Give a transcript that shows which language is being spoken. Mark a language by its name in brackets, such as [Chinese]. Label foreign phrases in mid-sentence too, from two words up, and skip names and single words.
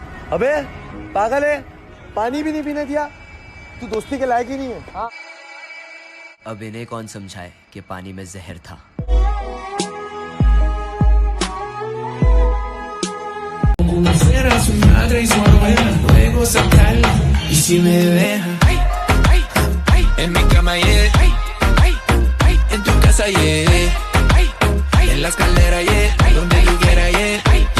[Hindi] अबे पागल है, पानी भी नहीं पीने दिया, तू दोस्ती के लायक ही नहीं है। हाँ अब इन्हें कौन समझाए कि पानी में जहर था। [Spanish] Será su madre y su abuela, luego sacarla y si me deja en mi cama, yeah, en tu casa, yeah, en la escalera, yeah, donde tú quieras, yeah,